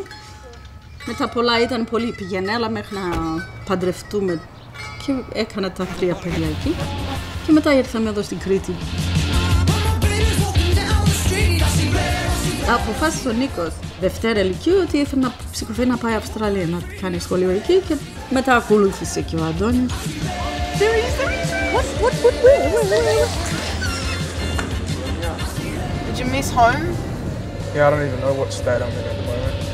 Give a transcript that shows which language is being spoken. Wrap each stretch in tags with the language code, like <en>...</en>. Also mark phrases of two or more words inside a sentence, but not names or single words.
<el>Μετά πολλά ήταν πολύ πηγενέλα μέχρι να παντρευτούμε και έκανα τα 3 παιδιά εκεί. Και μετά ήρθαμε εδώ στην Κρήτη. Αποφάσισε ο Νίκος Δευτέρα Λυκείου ότι ήθελε να σηκωθεί να πάει Αυστραλία να κάνει σχολείο εκεί και μετά ακολούθησε και ο Αντώνης.</el> <en>Did you miss home? Yeah, I don't even know what state I'm in at the moment.</en>